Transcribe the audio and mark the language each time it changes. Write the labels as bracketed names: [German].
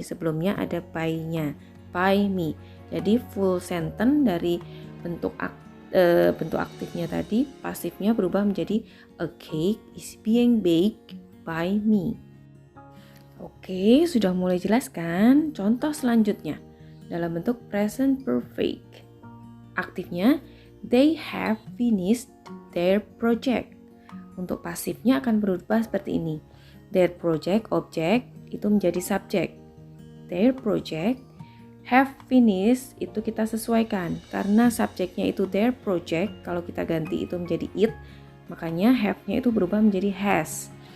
[Indonesian] Sebelumnya ada by-nya. By me. Jadi full sentence dari bentuk aktifnya tadi, pasifnya berubah menjadi [English] a cake is being baked by me. [Indonesian] Oke, sudah mulai jelas kan? Contoh selanjutnya dalam bentuk present perfect. Aktifnya [English] they have finished their project. [Indonesian] Untuk pasifnya akan berubah seperti ini. Their project, objek, itu menjadi subjek. [English] Their project, have finished, [Indonesian] itu kita sesuaikan. Karena subjeknya itu their project, kalau kita ganti itu menjadi it, makanya have-nya itu berubah menjadi has.